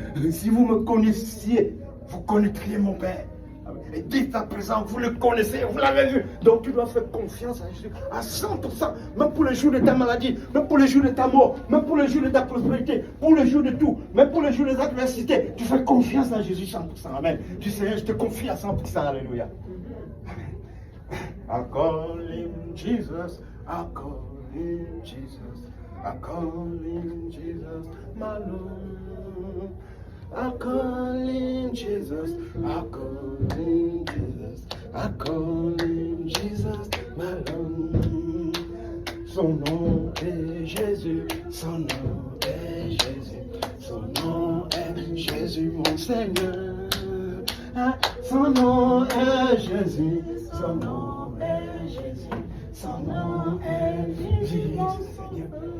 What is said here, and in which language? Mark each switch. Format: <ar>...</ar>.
<fr>Si vous me connaissiez, vous connaîtriez mon Père. Et dites à présent, vous le connaissez, vous l'avez vu. Donc tu dois faire confiance à Jésus à 100%, même pour les jours de ta maladie, même pour les jours de ta mort, même pour les jours de ta prospérité, pour les jours de tout, même pour les jours des adversités. Tu fais confiance à Jésus 100%. Amen. Tu sais, je te confie à 100%. Alléluia.</fr> <en>I call him Jesus, I call him Jesus, I call him Jesus, my Lord. I call him Jesus, I call him Jesus, I call him Jesus, my Lord.</en> <fr>Son nom est Jésus, son nom est Jésus, son nom est Jésus mon Seigneur. Son nom est Jésus, son nom est Jésus, son nom est Jésus Seigneur.</fr>